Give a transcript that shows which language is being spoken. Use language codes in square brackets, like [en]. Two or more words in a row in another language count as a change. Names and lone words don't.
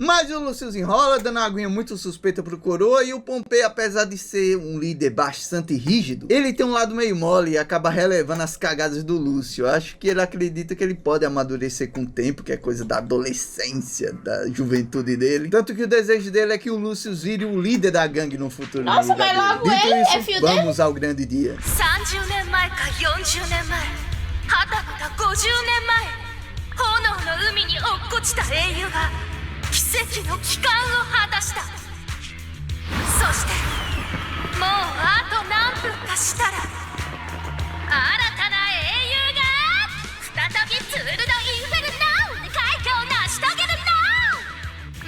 [pt] Mas o Lucius enrola, dando uma aguinha muito suspeita pro Coroa, e o Pompei, apesar de ser um líder bastante rígido, ele tem um lado meio mole e acaba relevando as cagadas do Lúcio. Eu acho que ele acredita que ele pode amadurecer com o tempo, que é coisa da adolescência, da juventude dele. Tanto que o desejo dele é que o Lucius vire o líder da gangue no futuro. Nossa, mas logo Dito ele isso, é filho dele? vamos ao grande dia. [ja] 30 年前か40年前はたまた50年前炎の海に落っこちた英雄が奇跡の帰還を果たした。そしてもうあと何分かしたら新たな英雄が再びツール・ド・インフェルノーで快挙を成し遂げるの。